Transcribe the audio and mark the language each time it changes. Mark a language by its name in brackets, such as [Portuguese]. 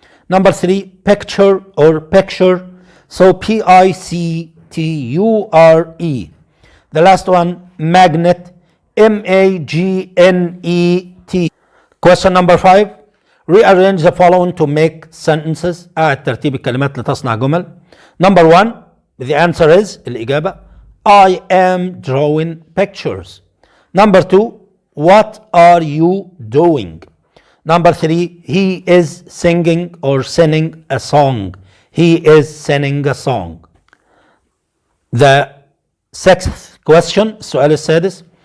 [English] Number three, picture or picture. So PICTURE. The last one, magnet. MAGNET. Question number five. Rearrange the following to make sentences. [Arabic] أعد ترتيب الكلمات لتصنع جمل. [English] Number one, the answer is الإجابة I am drawing pictures. Number two, what are you doing? Number three, he is singing or singing a song. He is singing a song. The sixth question, [Arabic] السؤال السادس.